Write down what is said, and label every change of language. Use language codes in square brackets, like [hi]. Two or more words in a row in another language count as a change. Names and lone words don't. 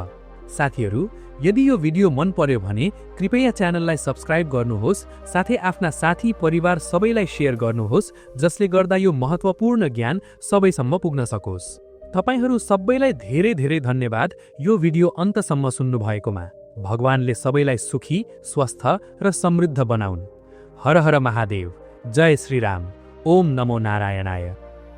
[ne] साथीहरू, यदि यो भिडियो मन पर्यो भने कृपया च्यानललाई सब्स्क्राइब गर्नुहोस्, साथै आफ्ना साथी परिवार सबैलाई शेयर गर्नुहोस्, जसले गर्दा यो महत्त्वपूर्ण ज्ञान सबैसम्म पुग्न सकोस्। तपाईहरू सबैलाई धेरै धेरै धन्यवाद यो भिडियो अन्तसम्म सुन्नु भएकोमा। भगवानले सबैलाई सुखी, स्वस्थ र समृद्ध बनाउन्। [sa] हर हर महादेव। जय श्री राम। ओम नमो नारायणाय।